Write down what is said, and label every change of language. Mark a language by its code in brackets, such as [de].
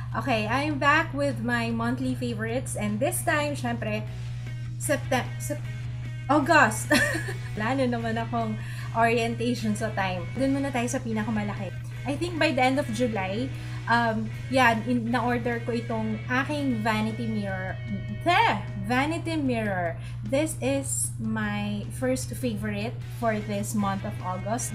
[en] Okay, I'm back with my monthly favorites and this time, [tl] syempre, [en] August. [tl] Wala na naman akong orientation sa time. Doon muna tayo sa pinakamalaki. [en] I think by the end of July, [tl] na-order ko itong aking [en] vanity mirror. Vanity mirror. This is my first favorite for this month of August.